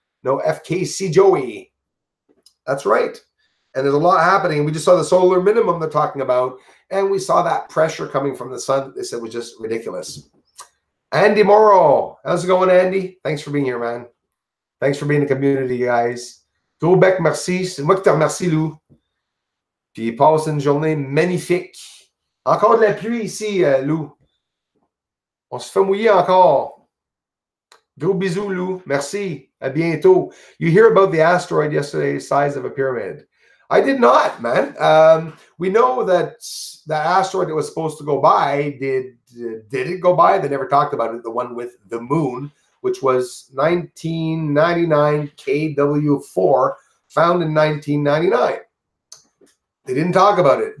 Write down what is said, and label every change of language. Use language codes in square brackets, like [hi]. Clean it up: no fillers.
[en] No, FKC Joey. That's right. And there's a lot happening. We just saw the solar minimum they're talking about, and we saw that pressure coming from the sun that they said was just ridiculous. Andy Morrow. How's it going, Andy? Thanks for being here, man. Thanks for being in the community, guys. [fr] Gros bec, merci. C'est moi qui te remercie, Lou. Puis passe une journée magnifique. Encore de la pluie ici, Lou. On se fait mouiller encore. Gros bisous, Lou. Merci. À bientôt. [en] You hear about the asteroid yesterday, size of a pyramid. I did not, man. We know that that asteroid that was supposed to go by, did it go by? They never talked about it. The one with the moon, which was 1999 KW4, found in 1999. They didn't talk about it.